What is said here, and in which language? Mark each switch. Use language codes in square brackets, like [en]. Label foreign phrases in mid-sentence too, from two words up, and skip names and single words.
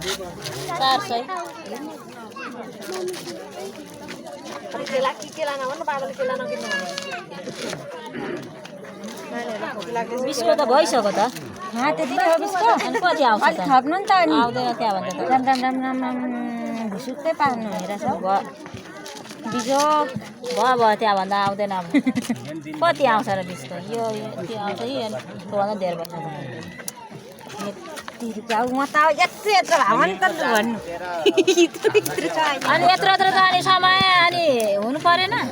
[ne] 400 बिसको त भइसक्यो त त्यति नै हो बिसको अनि कति आउँछ अलिक थप्नु नि त अनि आउँदैन त्यहाँभन्दा त राम राम राम राम राम भुसुक्कै पार्नु हेरेछ बिजो भयो त्यहाँभन्दा आउँदैन अब कति आउँछ र बिसको यो त्यो आउँछ कि त्योभन्दा धेर वर्ष अब म त यत्रो यत्रो भयो नि त भन्नु अनि यत्रो यत्रो त अनि समय अनि हुनु परेन